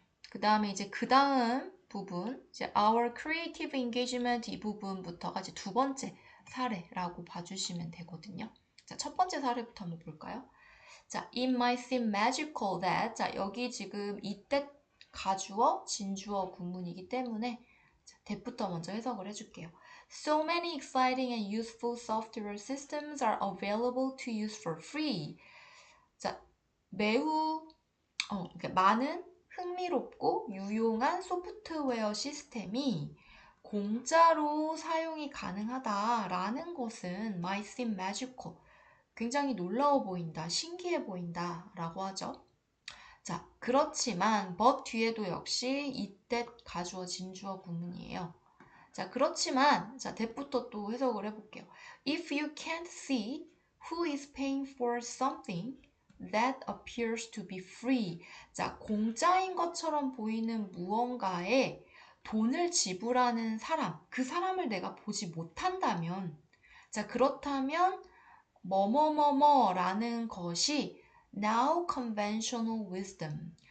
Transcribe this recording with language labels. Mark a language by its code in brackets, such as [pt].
[ko] 그 다음에 이제 그 다음 부분, 이제 [en] our creative engagement [ko] 이 부분부터가 이제 두 번째 사례라고 봐주시면 되거든요. 자, 첫 번째 사례부터 한번 볼까요? 자, [en] it might seem magical that, [ko] 자, 여기 지금 이때 가주어, 진주어 구문이기 때문에 자, that부터 먼저 해석을 해줄게요. [en] So many exciting and useful software systems are available to use for free. [ko] 자, 매우 많은 흥미롭고 유용한 소프트웨어 시스템이 공짜로 사용이 가능하다라는 것은 [en] might seem magical. [ko] 굉장히 놀라워 보인다, 신기해 보인다 라고 하죠. 자, 그렇지만 but 뒤에도 역시 이때 가주어, 진주어 구문이에요. 자, 그렇지만 자, that부터 또 해석을 해볼게요. [en] If you can't see who is paying for something that appears to be free. [ko] 자, 공짜인 것처럼 보이는 무언가에 돈을 지불하는 사람, 그 사람을 내가 보지 못한다면, 자, 그렇다면 뭐뭐뭐뭐라는 것이 [en] now conventional wisdom.